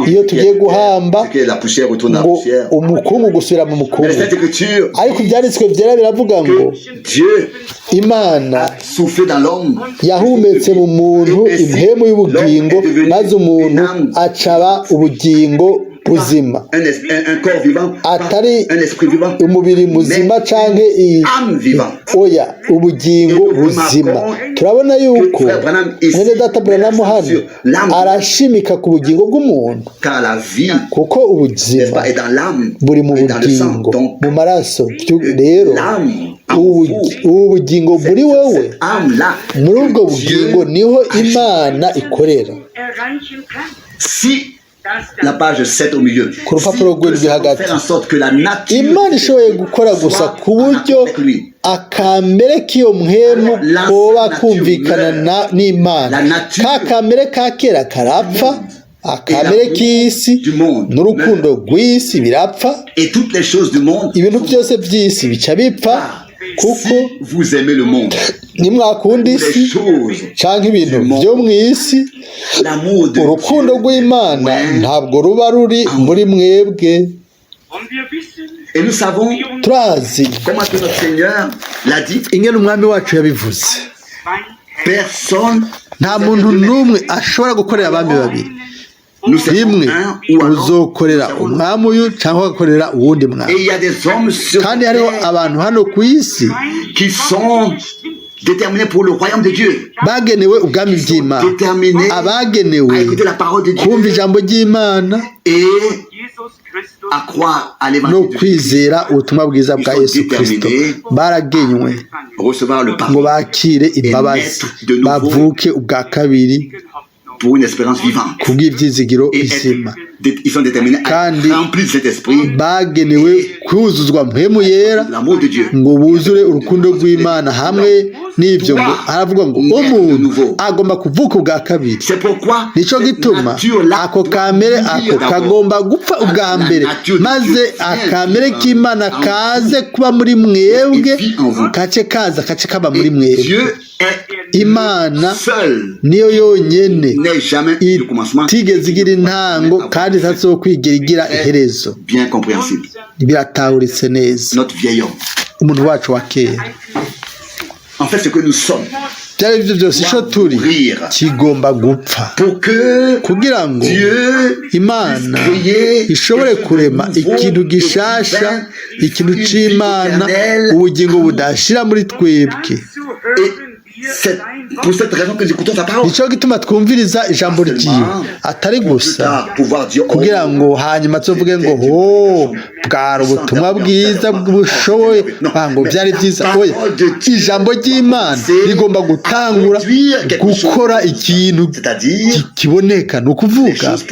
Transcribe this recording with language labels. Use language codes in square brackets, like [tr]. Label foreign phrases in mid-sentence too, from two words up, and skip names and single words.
[rn] iyo tugiye guhamba [fr] que la poussière retourne à la [rn] ngo [fr] poussière. [rn] umukungu gusubira mu [fr] Mais [rn] mukungu. [fr] cette écriture, [rn] Ariko ibyanditswe byera biravuga ngo [fr] Dieu [rn] Imana [fr] a soufflé dans l'homme. [rn] yahumetse mu muntu impemu y'ubugingo, maze umuntu acaba ubugingo buzima, [fr] Un corps vivant, [rn] atari [fr] un esprit vivant, [rn] umubiri muzima canke [fr] âme vivante. [rn] oya ubugingo buzima. Turabona yuko mwene data Branham hano arashimika ku bugingo bw'umuntu, [fr] Car la vie, [rn] kuko [fr] n'est-ce [rn] ubuzima [fr] pas, est dans l'âme, [rn] buri mu [fr] et dans le sang. [rn] bugingo [fr] Donc, [rn] mu maraso. Rero [fr] l'âme, [rn] ubu bugingo muri wewe, [fr] cette âme-là, [rn] muri ubwo [fr] que [rn] bugingo [fr] Dieu [rn] niho Imana ikorera. [de] erreichen kann. [fr] Si [de] Dass [fr] la [de] das [fr] page 7 au milieu, [rn] Ku rupapuro [fr] si peut [rn] rw'indwi hagati, [fr] faire en sorte que la nature [rn] Imana ishoboye gukora gusa ku buryo akamere k'iyo muhemu koba kumvikana n'Imana. Ka kamere ka kera karapfa, akamere k'isi n'urukundo rw'isi birapfa, [fr] et toutes les choses du monde, [rn] ibintu byose by'isi bica bipfa, kuko [fr] si vous aimez le monde, [rn] nimwakunda isi [fr] les choses, [rn] canke ibintu byo mu isi, [fr] l'amour de [rn] urukundo [fr] Dieu, [rn] rw'Imana ntabwo ruba ruri muri mwebwe. [de] und wir wissen, [fr] et nous savons [rn] Turazi [fr] comment que notre Seigneur l'a dit, [rn] ingene umwami wacu yabivuze, [de] zwei [fr] personne, [rn] nta muntu n'umwe ashobora gukorera abami babiri. [fr] nous sommes [rn] Rimwe [fr] un ou un autre. [rn] uzokorera umwami uyu cyangwa ugakorera uwundi [fr] Et [rn] mwami. [fr] il y a des hommes sur [rn] Kandi hariho [fr] terre [rn] abantu hano ku isi [fr] qui sont déterminés pour le royaume de Dieu, [rn] bagenewe ubwami bw'Imana, [fr] déterminés à [rn] abagenewe [fr] écouter la parole de Dieu [rn] kumva ijambo ry'Imana [fr] et Jesus Christus à croire à [rn] no [fr] l'évangile de Jésus, [rn] kwizera ubutumwa bwiza bwa Yesu Kristo. Baragenywe [fr] recevoir le [rn] ngo [fr] pardon [rn] bakire imbabazi, bavuke ubwa kabiri [fr] pour une espérance vivante. [rn] kubw'ibyizigiro [fr] Et [rn] bizima. [fr] ils sont déterminés à [rn] Kandi [fr] remplir cet esprit, [rn] bagenewe kuzuzwa mpemu yera [fr] l'amour de Dieu. [rn] ngo buzure urukundo rw'Imana. Hamwe n'ibyo ngo haravuga ngo umuntu agomba kuvuka ubwa kabiri. [fr] C'est pourquoi [rn] Nico gituma ako kamere ako kagomba gupfa ubwa mbere, maze akamere k'Imana kaze kuba muri mwebwe, kace kaza kace kaba muri mwebwe. [fr] Dieu est [rn] Imana [fr] seul, [rn] niyo yonyene [fr] n'est jamais le commencement. [rn] itigeze igira intango kandi itazokwigera igira iherezo. [fr] Bien compréhensible. [rn] Biratahuritse neza. [fr] Notre vieil homme. [rn] Umuntu wacu wa kera, [fr] En fait, ce que nous sommes, [rn] byari byo byose icyo turi kigomba gupfa [fr] pour que [rn] kugira ngo [fr] Dieu [rn] Imana ishobore kurema ikintu gishasha, ikintu c'Imana, ubugingo budashira muri twebwe. [fr] c'est pour cette raison que nous écoutons sa parole. [rn] Nico gituma twumviriza ijambo ryiwe, atari gusa kugira ngo hanyuma tuvuge ngo ho bwari ubutumwa bwiza bushoboye ngo byari byiza. Oya, ijambo ry'Imana rigomba gutangura gukora ikintu kiboneka, ni ukuvuga